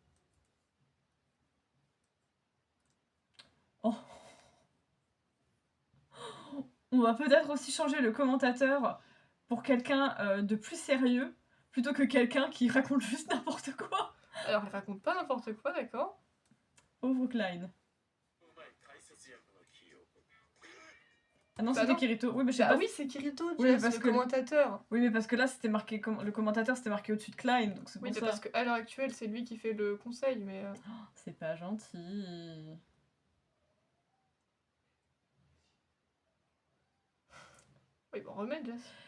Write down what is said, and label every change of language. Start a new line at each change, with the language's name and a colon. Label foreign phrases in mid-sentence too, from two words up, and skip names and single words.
French: Oh. On va peut-être aussi changer le commentateur pour quelqu'un de plus sérieux plutôt que quelqu'un qui raconte juste n'importe quoi. Alors, elle raconte pas n'importe quoi, d'accord? Pauvre Klein.
Japanese: うまい解説役の起用。
French: Ah non, Bah c'était non. Kirito. Oui, mais je sais Bah pas. oui, c'est Kirito, Oui, Jess, parce le que- commentateur. Oui, mais parce que là, c'était marqué le commentateur, c'était marqué au-dessus de Klein, donc c'est pour Oui, mais ça. parce qu'à l'heure actuelle, c'est lui qui fait le conseil, mais... C'est pas gentil. Oui, bon, remets, Jess.